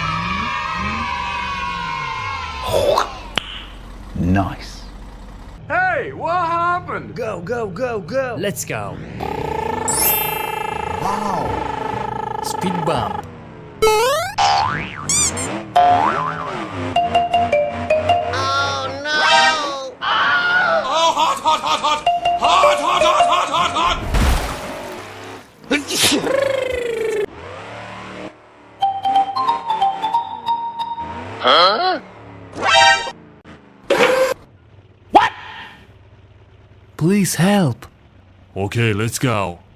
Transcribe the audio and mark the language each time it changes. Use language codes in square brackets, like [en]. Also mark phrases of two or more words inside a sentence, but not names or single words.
[en] Nice. Hey, what happened? Go, go, go, go. Let's go. Wow. Speed bump. Oh no! Oh, hot, hot, hot, hot! Hot, hot, hot, hot, hot, hot! Huh? What? Please help. Okay, let's go.